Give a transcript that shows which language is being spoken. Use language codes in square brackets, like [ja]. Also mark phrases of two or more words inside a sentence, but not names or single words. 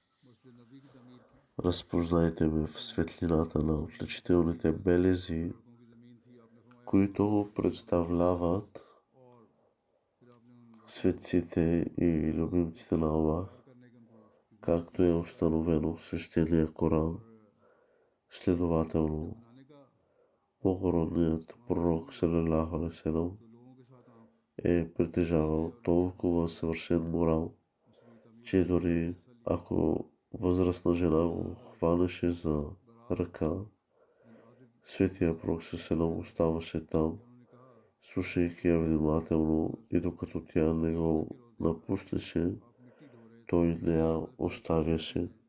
[bg] Разпознайте ме в светлината на отличителните белези, които представляват светците и любимците на Аллах, както е установено в свещения Коран. Следователно, благородният пророк [ar] صلى الله عليه وسلم [bg] е притежавал толкова съвършен морал, че дори ако възрастна жена го хванеше за ръка, светия пророк салалаху оставаше там, слушайки я внимателно, и докато тя не го напуснеше, той не я оставяше.